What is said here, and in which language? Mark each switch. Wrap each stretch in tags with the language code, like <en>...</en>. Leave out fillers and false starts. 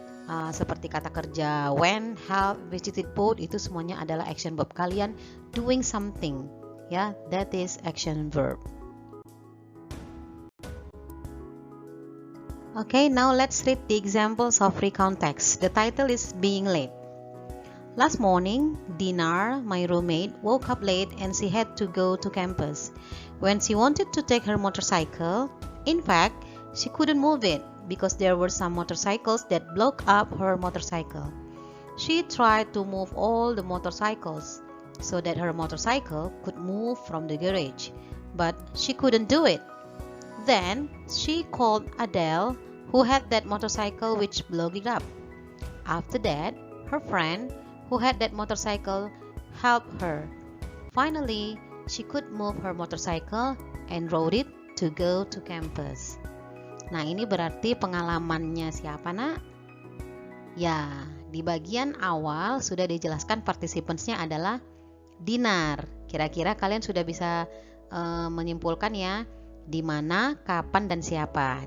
<id>Seperti kata kerja when, have, visited both, itu semuanya adalah action verb.</id> <en>Kalian doing something, ya, that is action verb. Okay, now let's read the examples of recount text. The title is Being Late. Last morning, Dinar, my roommate, woke up late and she had to go to campus. When she wanted to take her motorcycle, in fact, she couldn't move it because there were some motorcycles that blocked up her motorcycle. She tried to move all the motorcycles so that her motorcycle could move from the garage, but she couldn't do it. Then she called Adele, who had that motorcycle which blocked it up. After that, her friend, who had that motorcycle, helped her. Finally, she could move her motorcycle and rode it to go to campus.</en> <id>Nah, ini berarti pengalamannya siapa nak? Ya, di bagian awal sudah dijelaskan participansnya adalah Dinar. Kira-kira kalian sudah bisa menyimpulkan ya, di mana, kapan, dan siapa.</id>